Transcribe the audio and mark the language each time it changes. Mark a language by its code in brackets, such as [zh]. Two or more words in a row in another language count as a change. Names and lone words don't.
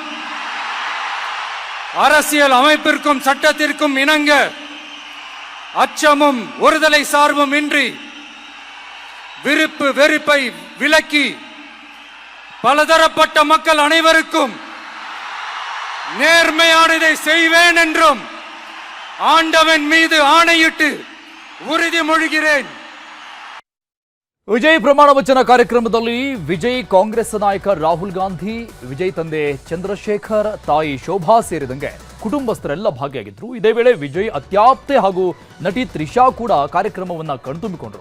[ta] அரசியல் அமைப்பிற்கும் சட்டத்திற்கும் இணங்க அச்சமும் ஒருதலை சார்பும் இன்றி விருப்பு வெறுப்பை விலக்கி பலதரப்பட்ட மக்கள் அனைவருக்கும் நேர்மையானதை செய்வேன் என்றும் ஆண்டவன் மீது ஆணையிட்டு உறுதிமொழிகிறேன். [kn] ವಿಜಯ್ ಪ್ರಮಾಣ ವಚನ ಕಾರ್ಯಕ್ರಮದಲ್ಲಿ ವಿಜಯ್ ಕಾಂಗ್ರೆಸ್ ನಾಯಕ ರಾಹುಲ್ ಗಾಂಧಿ, ವಿಜಯ್ ತಂದೆ ಚಂದ್ರಶೇಖರ್, ತಾಯಿ ಶೋಭಾ ಸೇರಿದಂತೆ ಕುಟುಂಬಸ್ಥರೆಲ್ಲ ಭಾಗಿಯಾಗಿದ್ರು. ಇದೇ ವೇಳೆ ವಿಜಯ್ ಅತ್ಯಾಪ್ತೆ ಹಾಗೂ ನಟಿ ತ್ರಿಷಾ ಕೂಡ ಕಾರ್ಯಕ್ರಮವನ್ನ ಕಣ್ತುಂಬಿಕೊಂಡರು.